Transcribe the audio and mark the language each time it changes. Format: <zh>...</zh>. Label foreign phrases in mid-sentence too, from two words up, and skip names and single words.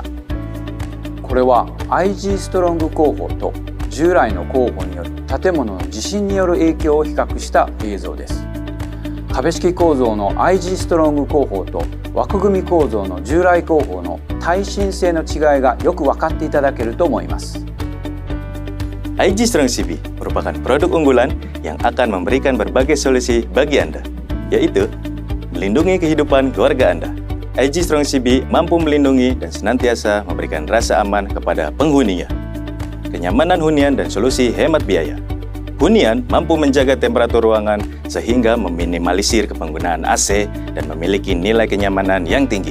<ja>これは IG ストロング工法と従来の工法による建物の地震による影響を比較した映像です。壁式構造の IG ストロング工法と枠組み構造の従来工法の耐震性の違いがよく分かっていただけると思います。</ja> <id>IG Strong CB merupakan produk unggulan yang akan memberikan berbagai solusi bagi Anda, yaitu melindungi kehidupan keluarga Anda. IG Strong CB mampu melindungi dan senantiasa memberikan rasa aman kepada penghuninya. Kenyamanan hunian dan solusi hemat biaya. Hunian mampu menjaga temperatur ruangan sehingga meminimalisir penggunaan AC dan memiliki nilai kenyamanan yang tinggi.</id>